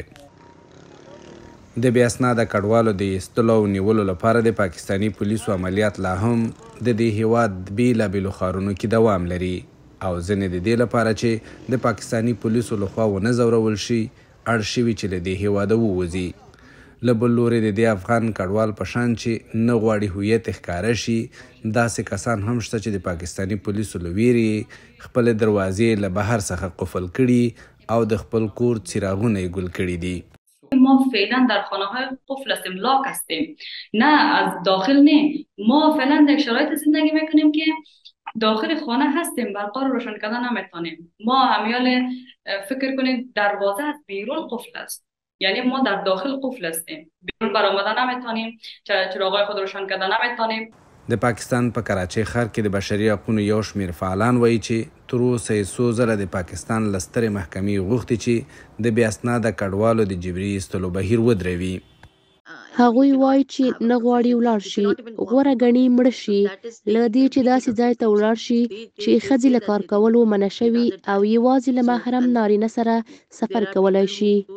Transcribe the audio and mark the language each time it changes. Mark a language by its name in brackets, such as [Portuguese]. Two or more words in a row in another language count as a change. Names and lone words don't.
[Pashto] د بې اسناده کډوالو د ایستلو او نیولو لپاره د پاکستاني پولیسو عملیات لا هم د دې هیواد بېلابېلو ښارونو کې دوام لري او ځینې د دې لپاره چې د پاکستاني پولیسو لخوا ونه ځورول شي اړ شوي چې له دې هیواده ووځي. له بل لورې د دې افغان کډوال په شان چې نه غواړي هویت ښکاره شي، داسې کسان هم شته چې د پاکستاني پولیسو له ویرې خپلې دروازې له بهر څخه قفل کړي او د خپل کور څراغونه یې ګل کړي دي. [Persian] ما فعلا در خانه های قفل هستیم، لاک هستیم، نه از داخل نه. ما فعلا در شرایط زندگی میکنیم که داخل خانه هستیم، برقا رو روشن کردن نمیتونیم. ما همیال فکر کنید دروازه از بیرون قفل است، یعنی ما در داخل قفل هستیم، بیرون برآمدن نمیتونیم، چراغای خود روشن کردن نمیتونیم. [Pashto] د پاکستان په کراچۍ ښار کې د بشري حقونو یو شمېر فعالان وایي چې تر اوسه یې څو ځله د پاکستان له سترې محکمې غوښتي چې د بې اسناده کډوالو د جبري ایستلو بهیر ودروي. هغوی وایي چې نه غواړي ولاړ شي، غوره ګڼي مړه شي له دې چې داسې ځای ته ولاړ شي چې ښځې له کار کولو منع شوي او یوازې له محرم نارینه سره سفر کولی شي.